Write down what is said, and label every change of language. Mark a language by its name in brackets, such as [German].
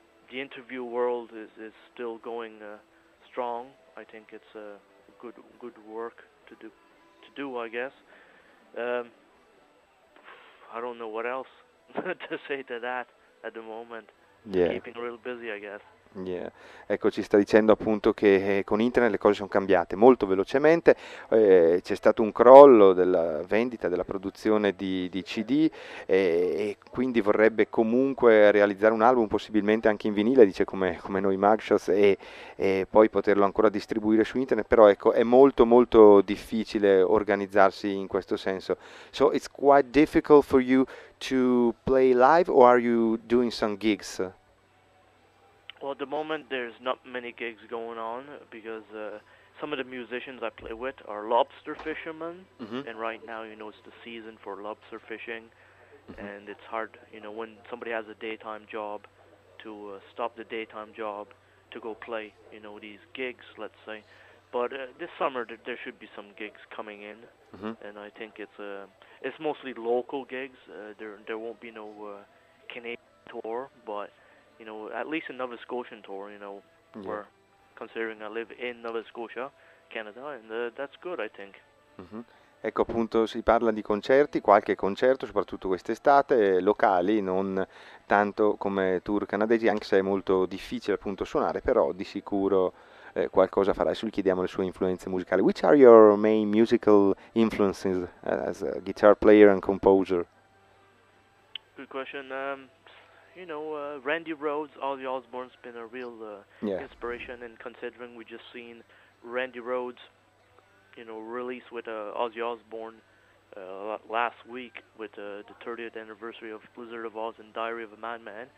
[English] The interview world is still going strong. I think it's a good work to do, I guess. I don't know what else to say to that at the moment. Yeah. Keeping real busy, I guess. Yeah. [Italian] Ecco, ci sta dicendo appunto che con internet le cose sono cambiate molto velocemente, c'è stato un crollo della vendita, della produzione di CD e quindi vorrebbe comunque realizzare un album, possibilmente anche in vinile, dice come noi Mugshots, e poi poterlo ancora distribuire su internet, però ecco, è molto molto difficile organizzarsi in questo senso. [English] So it's quite difficult for you to play live, or are you doing some gigs? Well, at the moment, there's not many gigs going on because some of the musicians I play with are lobster fishermen. Mm-hmm. And right now, you know, it's the season for lobster fishing. Mm-hmm. And it's hard, you know, when somebody has a daytime job to stop the daytime job to go play, you know, these gigs, let's say. But this summer, there should be some gigs coming in. Mm-hmm. And I think it's mostly local gigs. There won't be no Canadian tour, but you know, at least a Nova Scotian tour, you know, yeah. We're considering, I live in Nova Scotia, Canada, and that's good, I think. Mm-hmm. [Italian] Ecco, appunto, si parla di concerti, qualche concerto, soprattutto quest'estate, locali, non tanto come tour canadesi, anche se è molto difficile appunto suonare, però di sicuro qualcosa farà. Adesso gli chiediamo le sue influenze musicali. [English] Which are your main musical influences as a guitar player and composer? Good question. Randy Rhoads, Ozzy Osbourne's been a real inspiration, and considering we just seen Randy Rhoads, you know, release with Ozzy Osbourne last week with the 30th anniversary of Blizzard of Oz and Diary of a Madman,